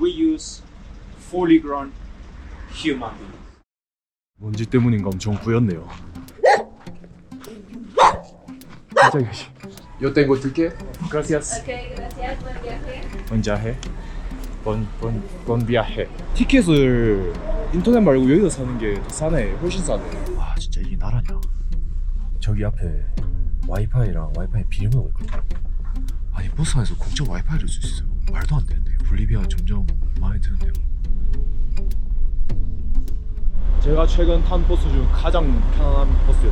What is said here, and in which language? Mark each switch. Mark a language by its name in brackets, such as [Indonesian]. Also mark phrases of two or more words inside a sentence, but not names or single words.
[English] only use fully grown human beings. [Korean] 먼지 때문인가 엄청 부였네요. 갑자기. [Spanish] Yo tengo ticket. Gracias. Ok, gracias, buen viaje. Buen viaje. Bon viaje. [Korean] 티켓을 인터넷 말고 여기서 사는 게 더 싸네. 훨씬 싸네. 와 진짜 이게 나라냐? 저기 앞에 와이파이랑 와이파이 비밀번호가 있거든요. 아니 버스 안에서 공짜 와이파이를 쓸 수 있어요. 말도 안 되는데요. 볼리비아 점점 마음에 드는데요. 제가 최근 탄 버스 중 가장 편안한 버스였어요.